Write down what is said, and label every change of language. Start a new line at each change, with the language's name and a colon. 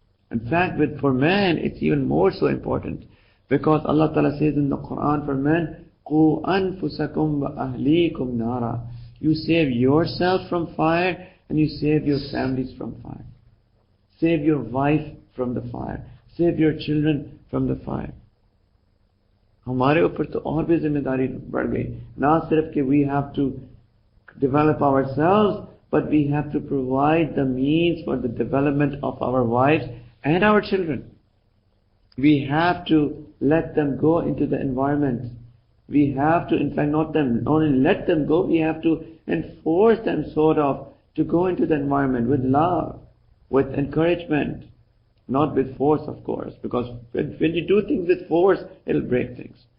English: In fact, for men, it's even more so important, because Allah Ta'ala says in the Quran for men,
Arabic: قُوا أَنفُسَكُمْ وَأَهْلِيكُمْ نَارًا.
English: You save yourself from fire and you save your families from fire. Save your wife from the fire. Save your children from the fire.
Hindi: हमारे ऊपर तो और भी जिम्मेदारी बढ़ गई. ना सिर्फ कि
English: we have to develop ourselves, but we have to provide the means for the development of our wives and our children. We have to let them go into the environment. We have to, in fact, not only let them go, we have to enforce them sort of to go into the environment with love, with encouragement, not with force, of course, because when you do things with force, it'll break things.